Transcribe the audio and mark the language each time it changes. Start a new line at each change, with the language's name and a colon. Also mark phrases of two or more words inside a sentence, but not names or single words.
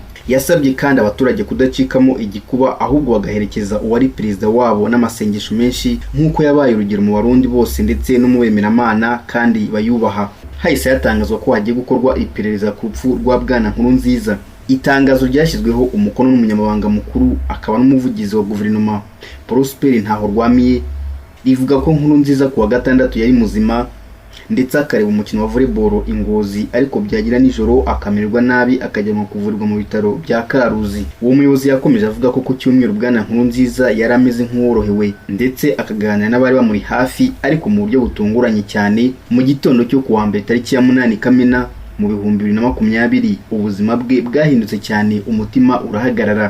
Kinyarwanda: Yasabye kandi abaturage kudacikamo igikuba ahubwo bagaherekeza uwari perezida wabo n'amasengesho menshi nk'uko yabaye urugero mu Barundi bose ndetse no mu bemeramana kandi bayubaha. Hahise yatangazwa ko hagiye gukorwa iperereza ku rupfu rwa Bwana Nkurunziza. Itangazo ryashyizweho umukono n'umunyamabanga mukuru akaba n'umuvugizi wa guverinoma Prosper Ntahorwamiye rivuga ko Nkurunziza ku wa gatandatu yari muzima ndetse akareba umukino wa volleyball Ingozi, ariko byagira nijoro akamererwa nabi akajyanwa kuvurirwa mu bitaro bya Karuzi. Uwo muyobozi yakomeje avuga ko ku cyumweru Bwana Nkurunziza yari ameze nk'uworohewe ndetse akaganira n'abari bamuri hafi, ariko mu buryo butunguranye cyane mu gitondo cyo kuwa mbere tariki ya 8 Kamena mu 2020 ubuzima bwe bwahindutse cyane, umutima urahagarara.